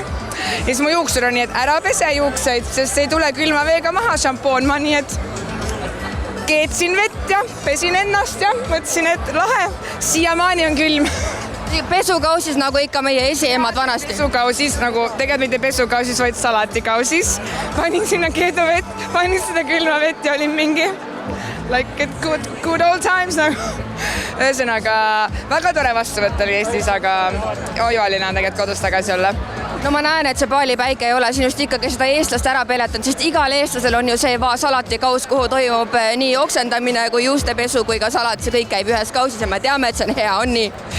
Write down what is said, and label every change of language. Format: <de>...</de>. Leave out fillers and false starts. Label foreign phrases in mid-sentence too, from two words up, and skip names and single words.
<et>Ja siis mu juuksur on nii, et ära pese juukseid, sest ei tule külma veega maha šampoon, ma nii, et keetsin vett ja pesin ennast ja mõtlesin, et lahe, siiamaani on külm. Pesukausis nagu ikka meie esiemad vanasti. Pesukausis, nagu tegelikult mitte pesukausis, vaid salatikausis. Panin sinna keeduvett, panin seda külma vett ja olin mingi</et> <en>like good old times</en> <et>nagu. Ühesõnaga, väga tore vastuvõtt oli Eestis, aga ojualine on tegelikult kodus tagasi olla. No ma näen, et see Baali päike ei ole sinust ikkagi seda eestlast ära peletanud, sest igal eestlasel on ju see salatikaus, kuhu toimub nii oksendamine kui juustepesu kui ka salat, see kõik käib ühes kausis ja me teame, et see on hea, on nii?</et>